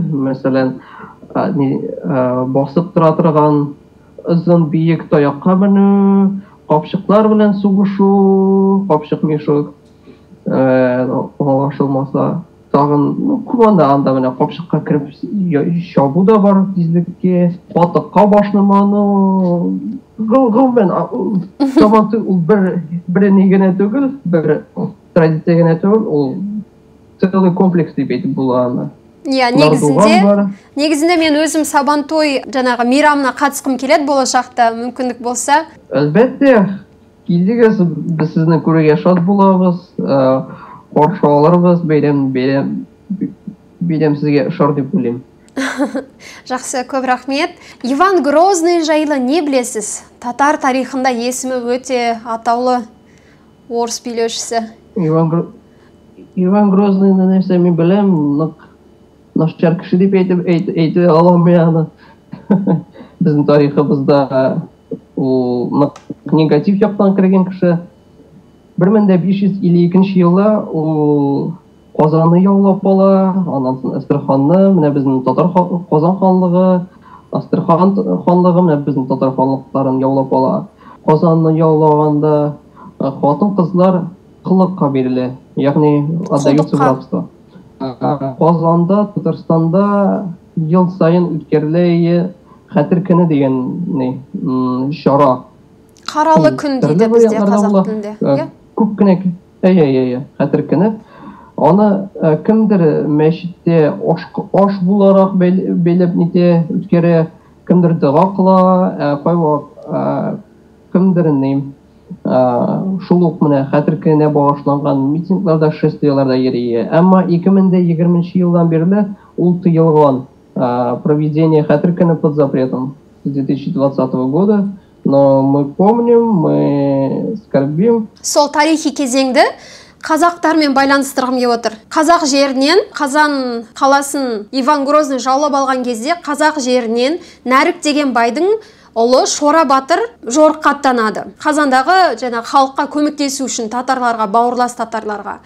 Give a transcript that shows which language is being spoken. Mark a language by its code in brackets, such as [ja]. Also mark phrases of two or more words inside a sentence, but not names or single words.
[tt] Мәсәлән, басып тора торган озын биек таякка менү, капчыклар белән сугышу, капчык мишок, аңлашылмаса тагын күп анда менә капчыкка кереп чабу да бар тизлеккә, патыкка башламану, гомумән Сабантуй ул бер ни генә түгел, бер традиция генә түгел, ул [ru] целый комплекс [tt] дип әйтеп була аны. [kk] Негізінде мен өзім Сабантуй жаңағы мейрамына қатысқым келеді болашақта, мүмкіндік болса. [tt] Әлбәттә, килдегез, [kk] біз сізні көруге шат болабыз, қаршы аларбыз, бәйрәм сізге шар деп ойлаймын. Жақсы, көп рахмет. Иван Грозный жайлы не білесіз? Татар тарихында есімі өте атаулы орыс билеушісі. Иван Грозный нәрсе мен білем, нашчар кіші деп әйтіп аламын аны. Біздің тарихыбызда ул негатив жақтан кірген кіші. 1552 жылы ул Қазанны яулап ала, анан соң Астраханны, [tt] менә безнең татар Казан ханлыгы, Астрахан ханлыгы менә безнең татар ханлыкларын яулап ала. Казанны яулаганда хатын кызлар кылыкка бирелә, ягъни [ru] отдаются в рабство. [tt] Казанда, Татарстанда ел сайын үткәрелә Хәтер көне дигән чара. Каралы көн диде бездә казак телендә. Күп кенә Хәтер көне. Аны кемдер мәчеттә аш буларак бәйләп нитә үткәрә, кемдер дога кыла, кайвак кемдер шул ук менә Хәтер көненә багышланган митингларда, шествияларда йөри. Әмма 2020 елдан бирле ул тыелган. [ru] Проведение Хәтер көне под запретом с 2020 года. Но мы помним, мы скорбим. [kk] Сол тарихи кезеңді қазақтармен байланыстырғым келіп отыр. Қазақ жерінен, Қазан қаласын Иван Грозный жаулап алған кезде қазақ жерінен Нәрік деген байдың ұлы Шора батыр жорыққа аттанады. Қазандағы халыққа көмектесу үшін татарларға, бауырлас татарларға.